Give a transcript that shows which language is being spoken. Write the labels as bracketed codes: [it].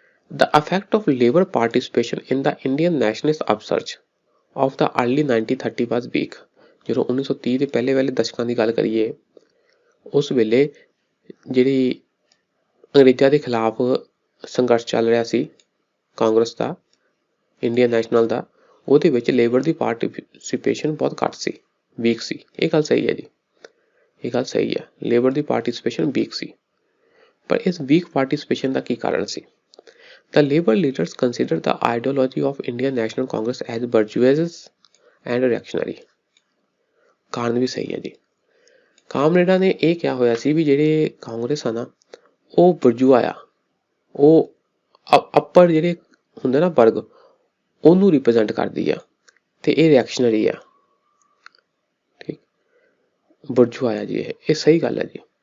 [en] The effect of labor participation in the Indian nationalist upsurge of the early 1930 was weak। [pa] ਜਦੋਂ 1930 ਦੇ ਪਹਿਲੇ ਵਾਲੇ ਦਸ਼ਕਾਂ ਦੀ ਗੱਲ ਕਰੀਏ, ਉਸ ਵੇਲੇ ਜਿਹੜੀ ਅੰਗਰੇਜ਼ਾਂ ਦੇ ਖਿਲਾਫ ਸੰਘਰਸ਼ ਚੱਲ ਰਿਹਾ ਸੀ ਕਾਂਗਰਸ ਦਾ, ਇੰਡੀਅਨ ਨੈਸ਼ਨਲ ਦਾ, ਉਹਦੇ ਵਿੱਚ ਲੇਬਰ ਦੀ ਪਾਰਟੀਸਿਪੇਸ਼ਨ ਬਹੁਤ ਘੱਟ ਸੀ, ਵੀਕ ਸੀ। ਇਹ ਗੱਲ ਸਹੀ ਹੈ ਜੀ, ਇਹ ਗੱਲ ਸਹੀ ਹੈ। ਲੇਬਰ ਦੀ ਪਾਰਟੀਸਿਪੇਸ਼ਨ ਵੀਕ ਸੀ, ਪਰ ਇਸ ਵੀਕ ਪਾਰਟੀਸਿਪੇਸ਼ਨ ਦਾ ਕੀ ਕਾਰਨ ਸੀ? [en] The labor leaders considered the ideology of Indian National Congress as bourgeois and reactionary। [pa] ਕਾਰਨ ਵੀ ਸਹੀ ਹੈ ਜੀ। ਕਾਮਰੇਡਾਂ ਨੇ ਇਹ ਕਿਹਾ ਹੋਇਆ ਸੀ ਵੀ ਜਿਹੜੇ ਕਾਂਗਰਸ ਆ ਨਾ, ਉਹ ਬੁਰਜੂਆ ਆ, ਉਹ ਅੱਪਰ ਜਿਹੜੇ ਹੁੰਦੇ ਨਾ ਵਰਗ, ਉਹਨੂੰ ਰਿਪਰੈਜ਼ੈਂਟ ਕਰਦੀ ਆ, ਤੇ ਇਹ ਰਿਐਕਸ਼ਨਰੀ ਆ। ਠੀਕ, ਬੁਰਜੂਆ ਆ ਜੀ ਇਹ ਸਹੀ ਗੱਲ ਹੈ ਜੀ।